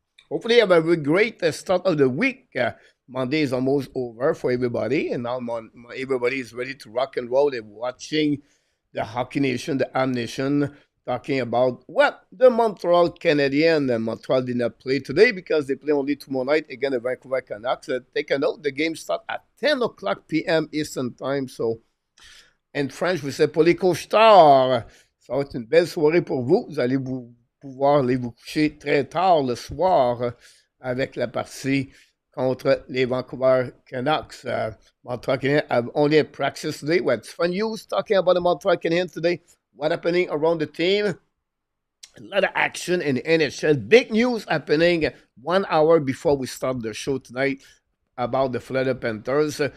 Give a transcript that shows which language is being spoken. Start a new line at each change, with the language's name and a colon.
English: Hopefully, you have a very great start of the week. Monday is almost over for everybody, and now everybody is ready to rock and roll. They're watching the Hockey Nation, the Am Nation, talking about what the Montreal Canadiens. And Montreal did not play today because they play only tomorrow night against the Vancouver Canucks. Take a note, the game starts at 10 o'clock p.m. Eastern Time. So, en French, we say
French: pour les couche-tard. Ça va être une belle soirée pour vous. Vous allez pouvoir aller vous coucher très tard le soir avec la partie contre les Vancouver Canucks.
English: Montreal Canadiens have only a practice today. What's fun news talking about the Montreal Canadiens today? What happening around the team? A lot of action in the NHL. Big news happening 1 hour before we start the show tonight about the Florida Panthers.